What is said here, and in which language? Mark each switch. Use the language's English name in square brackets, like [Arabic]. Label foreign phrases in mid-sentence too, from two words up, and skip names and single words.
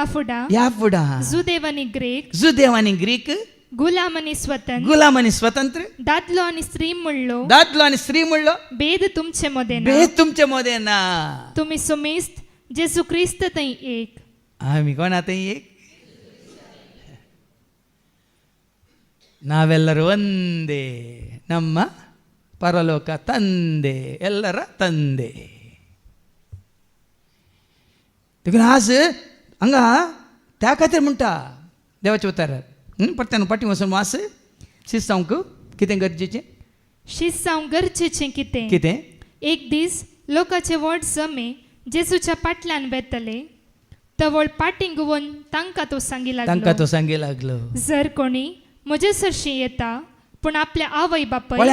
[Konkani] फुडां जुदेव आनी ग्रेक जुदेव आनी ग्रीक गुलाम आनी स्वतंत्र गुलाम आनी स्वतंत्र दादलो आनी स्त्री म्हणलो दादलो आनी स्त्री म्हणलो भेद तुमचे मदें ना. भेद तुमचे मदें ना. तुमी सुमेस्त जेजू क्रिस्त थंय एक आमी कोण थंय एक [Kannada] ನಾವೆಲ್ಲರೂ ಒಂದೇ ನಮ್ಮ ಪರಲೋಕ ತಂದೆ ಎಲ್ಲರ ತಂದೆ [Konkani] देखून आज हांगा त्या खातीर म्हणटा देवाचें उतर परत्यान पाटी वचून वास शिस्तांक कितें गरजेचें शिस्सांव गरजेचें कितें कितें एक दीस लोकाचे व्हड जमे जेजूच्या पाटल्यान वेतले तवळ पाटी घुंवन तांकां तो सांगी लागलो जर कोणी म्हजे सरशी येता पूण आपल्या आवय बापाय